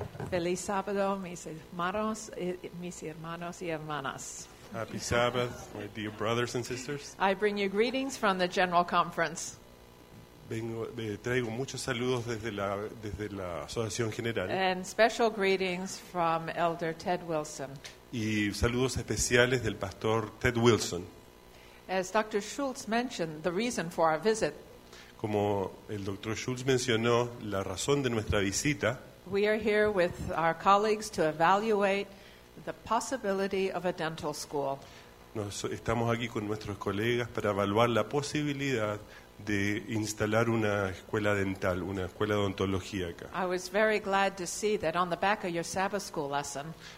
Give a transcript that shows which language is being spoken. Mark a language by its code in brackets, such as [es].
[es] Feliz sábado, mis hermanos, mis hermanos y hermanas. [en] Happy Sabbath, my dear brothers and sisters. I bring you greetings from the General Conference. [es] Traigo muchos saludos desde la Asociación General. [en] And special greetings from Elder Ted Wilson. [es] Y saludos especiales del Pastor Ted Wilson. [en] As Dr. Schultz mentioned, the reason for our visit. [es] Como el Dr. Schultz mencionó, la razón de nuestra visita. [en] We are here with our colleagues to evaluate the possibility of a dental school. [es] Estamos aquí con nuestros colegas para evaluar la posibilidad de instalar una escuela dental, una escuela de odontología acá. [en] I was very glad to see that on the back of your Sabbath school lesson.